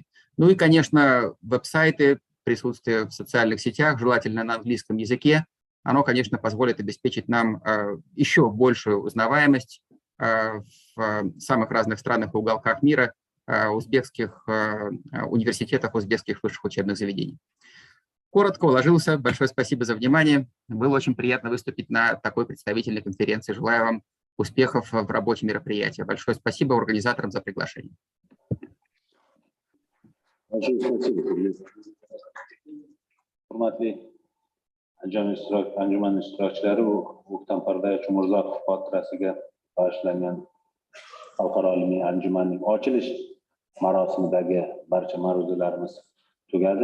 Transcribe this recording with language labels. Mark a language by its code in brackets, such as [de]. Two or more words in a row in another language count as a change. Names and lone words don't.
[ru] Ну и, конечно, веб-сайты, присутствие в социальных сетях, желательно на английском языке, оно, конечно, позволит обеспечить нам еще большую узнаваемость в самых разных странах и уголках мира, узбекских университетах, узбекских высших учебных заведений. Коротко уложился. Большое спасибо за внимание. Было очень приятно выступить на такой представительной конференции. Желаю вам успехов в работе мероприятия. Большое спасибо организаторам за приглашение. Большое спасибо. [uz] Anjuman ishtirokchilari O'ktam Pardayev Umurzoqov xotirasiga bag'ishlangan xalqaro ilmiy anjumanning ochilish marosimidagi barcha ma'ruzalarimiz tugadi.